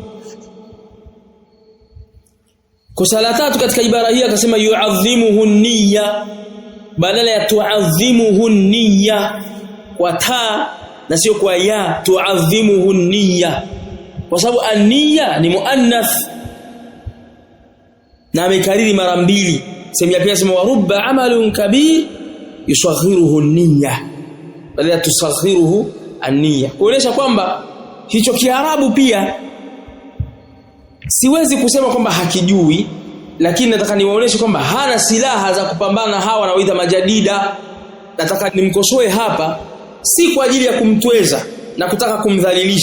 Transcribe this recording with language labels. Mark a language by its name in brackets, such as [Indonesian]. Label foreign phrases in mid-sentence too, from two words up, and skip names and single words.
[Swahili] Kosa la tatu katika ibara hii akasema [Arabic] يعظمه النية [Swahili] badala ya [Arabic] تعظمه النية, [Swahili] kwa ta na sio kwa ya. [Arabic] تعظمه النية [Swahili] kwa sababu an-niyya ni muannath na amekariri mara mbili. Sehemu ya pili sema [Arabic] ورب عمل كبير يصغره النية [Swahili] badala ya [Arabic] تصغره النية, [Swahili] kuonesha kwamba hicho Kiarabu pia siwezi kusema kwamba hakijui, lakini nataka niwaoneshe kwamba hana silaha za kupambana na hawa wanaoita majadida. Nataka nimkosoe hapa, si kwa ajili ya kumtweza na kutaka kumdhalilisha.